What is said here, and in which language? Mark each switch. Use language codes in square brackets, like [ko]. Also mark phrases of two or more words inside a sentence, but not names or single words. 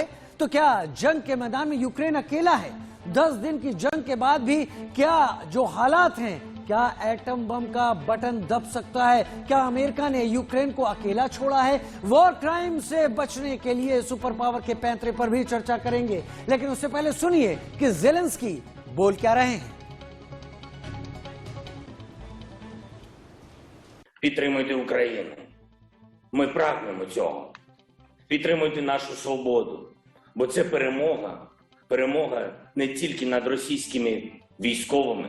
[hi] तो क्या जंग के मैदान में यूक्रेन अकेला है? 10 दिन की जंग के बाद भी क्या जो हालात हैं, क्या [en] atom bomb [hi] का बटन दब सकता है? क्या अमेरिका ने यूक्रेन को अकेला छोड़ा है? [en] war crime [hi] से बचने के लिए [en] super power [hi] के पैंतरे पर भी चर्चा करेंगे। लेकिन उससे पहले सुनिए कि ज़ेलेंस्की बोल क्या रहे हैं। [uk] Підтримуйте Україну. Ми прагнемо цього. Підтримуйте нашу свободу. Бо це перемога. Перемога не тільки над російськими військовими.